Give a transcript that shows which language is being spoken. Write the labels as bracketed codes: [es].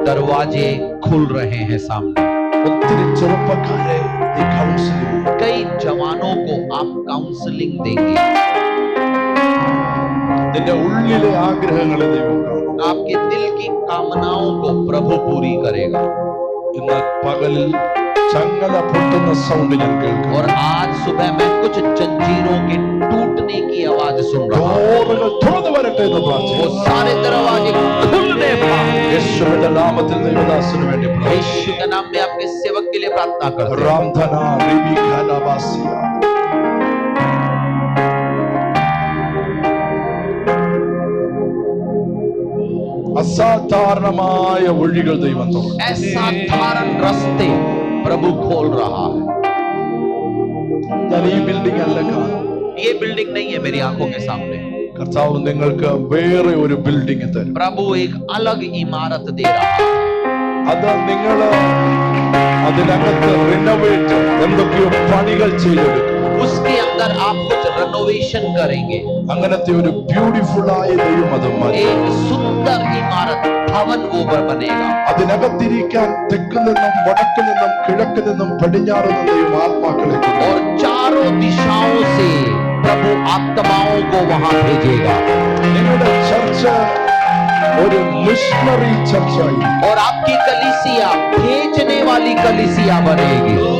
[hi] दरवाजे खुल रहे हैं सामने। [ml] ഒത്തിരി ചെറുപ്പക്കാരെ നീ കൗൺസിൽ ചെയ്യും. [hi] कई जवानों को आप काउंसलिंग देंगे। [ml] നിന്റെ ഉള്ളിലെ ആഗ്രഹങ്ങളെ ദൈവം കാണും. [hi] आपके दिल की कामनाओं को प्रभु पूरी करेगा। [ml] ഇന്ന് പകലിൽ ചങ്ങല പൊട്ടുന്ന സൗണ്ട് ഞാൻ കേൾക്കാം. [hi] और आज सुबह मैं कुछ जंजीरों के टूटने की आवाज सुन रहा हूँ। [ml] ഡോറുകൾ തുറന്നു വരട്ടെ എന്ന് [hi] वो [ml] പ്രാർത്ഥിക്കുന്നു. [hi] सारे दरवाजे खुलने पाए। [ml] യേശുവിന്റെ നാമത്തിൽ ദൈവദാസന് വേണ്ടി പ്രാർത്ഥിക്കുന്നു. [hi] यीशु के नाम में आपके सेवक के लिए प्रार्थना करते हैं। റാംധന റിബിഖലബാസിയ. [ml] അസാധാരണമായ വഴികൾ ദൈവം തുറക്കും. [hi] असाधारण रास्ते प्रभु खोल रहा है। [ml] ഞാൻ ഈ ബിൽഡിംഗ് അല്ല കാണുന്നത്. [hi] ये बिल्डिंग नहीं है मेरी आंखों के सामने। [ml] കർത്താവ് നിങ്ങൾക്ക് വേറെ ഒരു ബിൽഡിംഗ് തരും. [hi] प्रभु एक अलग इमारत दे रहा है। [ml] അത് നിങ്ങൾ അതിനകത്ത് റിനോവേറ്റ് എന്തൊക്കെയോ പണികൾ ചെയ്തെടുക്കും. [hi] उसके अंदर आप कुछ रेनोवेशन करेंगे। [ml] അങ്ങനത്തെ ഒരു ബ്യൂട്ടിഫുൾ ആയ ദൈവം അത് മതി. [hi] एक सुंदर इमारत भवन वो बनेगा। [ml] അതിനകത്തിരിക്കാൻ തെക്ക് നിന്നും വടക്ക് നിന്നും കിഴക്ക് നിന്നും പടിഞ്ഞാറ് നിന്നും ദൈവം ആത്മാക്കളെ കൊണ്ടുവരും. [hi] और चारों दिशाओं से प्रभु आत्माओं को वहां भेजेगा। [ml] നിങ്ങളുടെ ചർച്ച ഒരു മിഷണറി ചർച്ചായി. [hi] और आपकी कलीसिया भेजने वाली कलीसिया बनेगी।